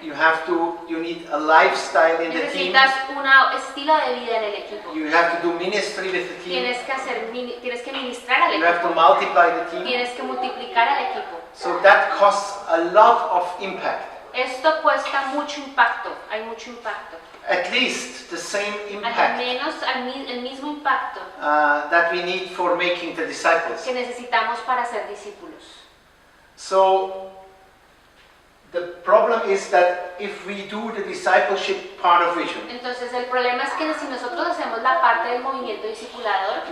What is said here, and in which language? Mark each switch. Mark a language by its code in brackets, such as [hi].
[en] you need a lifestyle in the team. [es] Necesitas un estilo de vida en el equipo. [en] You have to do ministry with the team. [es] Tienes que ministrar al [en] You have to [es] equipo. [en] multiply the team. [es] Tienes que multiplicar al equipo. [en] So that costs a lot of impact. [es] Esto cuesta mucho impacto. Hay mucho impacto. [en] At least the same [es] Al [en] impact [es] menos el mismo impacto [en] that we need for making the disciples. [es] que necesitamos para ser discípulos. [en] So the problem is that if we do the discipleship part of vision, [es] Entonces el problema es que si nosotros hacemos la parte del movimiento discipulador,